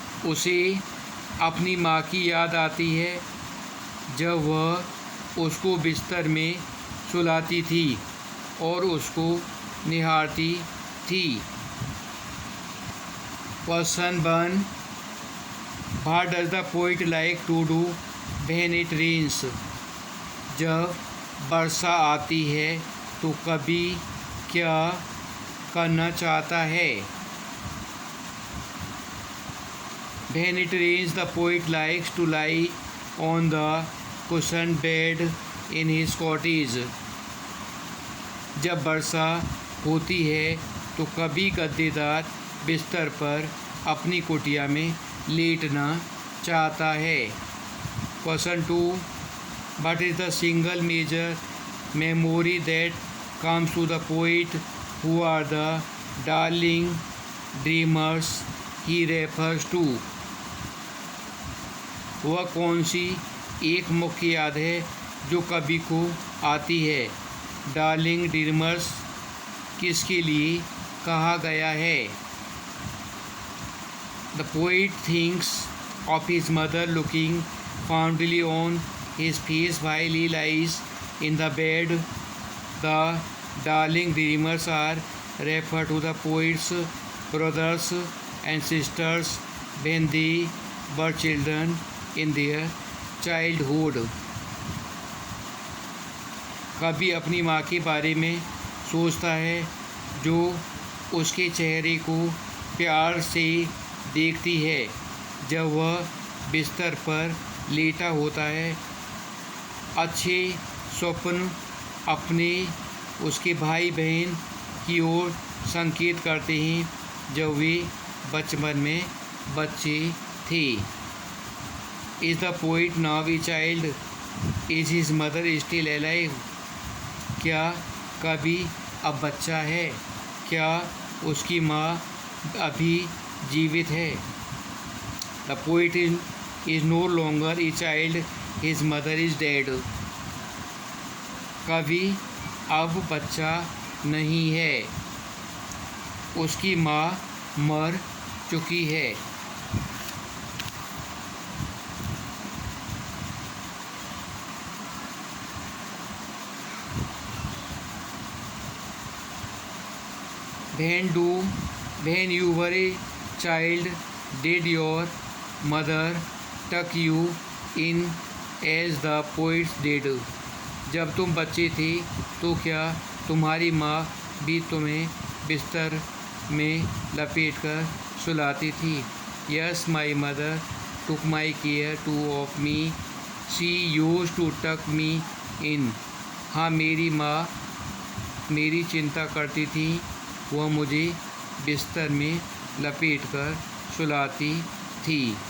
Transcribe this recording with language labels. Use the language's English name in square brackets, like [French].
[Hindi] उसे अपनी माँ की याद आती है जब वह उसको बिस्तर में सुलाती थी और उसको निहारती थी। [English] Question 1. What does the poet like to do when it rains? [Hindi] जब वर्षा आती है तो कवि क्या करना चाहता है? [English] When it rains, the poet likes to lie on the cushioned bed in his cottage. [Hindi] जब वर्षा होती है तो कवि गद्देदार बिस्तर पर अपनी कुटिया में लेटना चाहता है। [English] Question 2. What is the single major memory that comes to the poet? Who are the darling dreamers he refers to? [Hindi] वह कौन सी एक मुख्य याद है जो कवि को आती है? डार्लिंग ड्रीमर्स किसके लिए कहा गया है? [English] The poet thinks of his mother looking fondly on his face while he lies in the bed. The darling dreamers are referred to the poet's brothers and sisters when they were children in their childhood. [Hindi] कवि अपनी माँ के बारे में सोचता है जो उसके चेहरे को प्यार से देखती है जब वह बिस्तर पर लेटा होता है। अच्छे स्वप्न अपने उसके भाई बहन की ओर संकेत करते हैं जब वे बचपन में बच्चे थे। [English] Is the poet now a child? Is his mother still alive? [Hindi] क्या कवि अब बच्चा है? क्या उसकी माँ अभी जीवित है? [English] The poet is no longer a child. His mother is dead. [Hindi] कवि अब बच्चा नहीं है, उसकी माँ मर चुकी है। [English] When you were a child, did your mother tuck you in as the poets did? [Hindi] जब तुम बच्चे थे तो क्या तुम्हारी माँ भी तुम्हें बिस्तर में लपेट कर सुलाती थी? [English] Yes, my mother took my care too of me. She used to tuck me in. [Hindi] हाँ, मेरी माँ मेरी चिंता करती थी, वह मुझे बिस्तर में लपेट कर सुलाती थी।